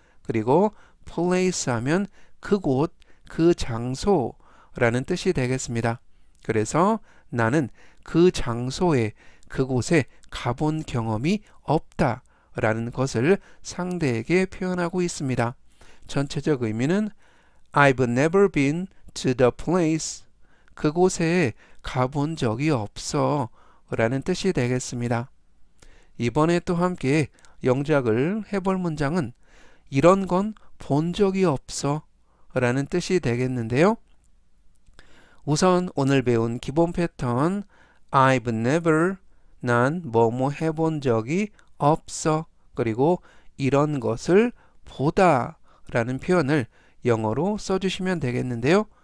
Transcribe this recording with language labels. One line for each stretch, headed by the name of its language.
Korean: 그리고 place 하면 그곳, 그 장소 라는 뜻이 되겠습니다. 그래서 나는 그 장소에, 그곳에 가본 경험이 없다 라는 것을 상대에게 표현하고 있습니다. 전체적 의미는
English: I've never been to the place.
Korean: 그곳에 가본 적이 없어 라는 뜻이 되겠습니다. 이번에 또 함께 영작을 해볼 문장은 이런 건 본 적이 없어 라는 뜻이 되겠는데요. 우선 오늘 배운 기본 패턴
English: I've never,
Korean: 난 뭐뭐 해본 적이 없어, 그리고 이런 것을 보다 라는 표현을 영어로 써주시면 되겠는데요.